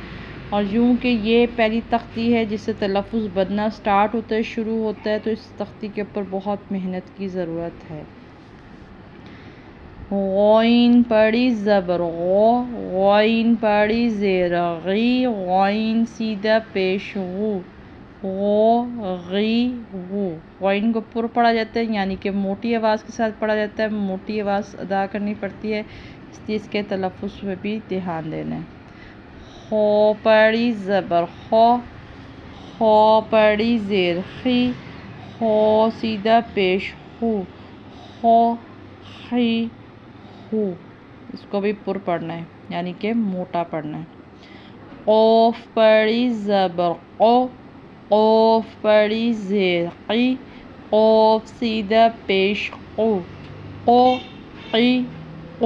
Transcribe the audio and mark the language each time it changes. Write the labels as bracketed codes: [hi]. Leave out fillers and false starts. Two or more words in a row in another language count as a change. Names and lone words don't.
[ur] اور یوں کہ یہ پہلی تختی ہے جس سے تلفظ بننا سٹارٹ ہوتا ہے، شروع ہوتا ہے، تو اس تختی کے اوپر بہت محنت کی ضرورت ہے۔ غین پڑھی زبر غو، غین پڑھی زیر غی، غین سیدھا پیش غو، غو غی غو۔ غین کو پر پڑھا جاتا ہے، یعنی کہ موٹی آواز کے ساتھ پڑھا جاتا ہے، موٹی آواز ادا کرنی پڑتی ہے، اس لیے اس کے تلفظ پہ بھی دھیان دینا ہے۔ خو پڑھی زبر خو، خو پڑھی زیر خی، خو سیدھا پیش خو، خو خی خو۔ اس کو بھی پر پڑھنا ہے، یعنی کہ موٹا پڑھنا ہے۔ قوف پڑھی زبر قو، قوف پڑھی زیر قی، قوف سیدھا پیش قو، قو قی قو۔